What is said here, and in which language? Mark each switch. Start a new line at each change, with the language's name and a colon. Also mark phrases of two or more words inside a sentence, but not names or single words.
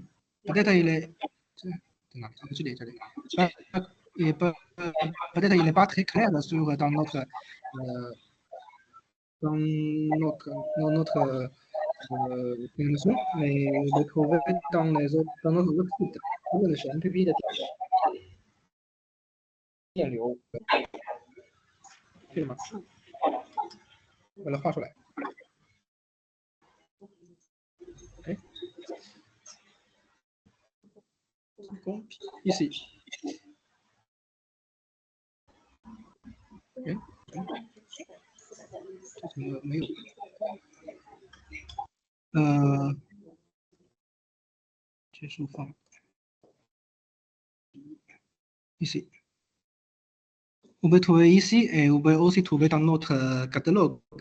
French: Peut-être il est peut-être il n'est pas très clair dans notre information, mais vous trouvez dans notre web site.
Chinese: 他们的是 MPP 的电流，对吗？把它画出来。哎，ici。哎，这怎么没有？结束放。
French: ici。Vous pouvez trouver ici et vous pouvez aussi trouver dans notre catalogue.